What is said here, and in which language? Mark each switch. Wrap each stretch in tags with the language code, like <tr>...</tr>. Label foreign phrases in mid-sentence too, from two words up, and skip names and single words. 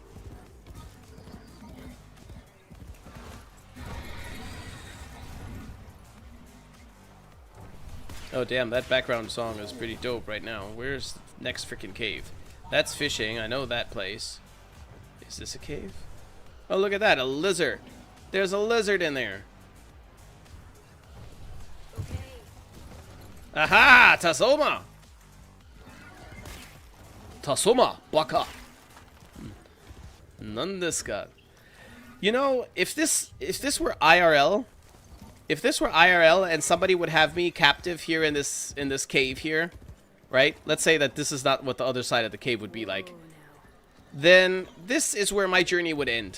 <en>Oh damn, that background song is pretty dope right now. Where's next freaking cave? That's fishing. I know that place. Is this a cave? Oh, look at that, a lizard. There's a lizard in there. Aha! Tasoma!</en> <ja>Tasoma! Baka! Nandeska.</ja> <en>You know, if this were IRL, and somebody would have me captive here in this cave here, right? Let's say that this is not what the other side of the cave would be like. Then this is where my journey would end.</en>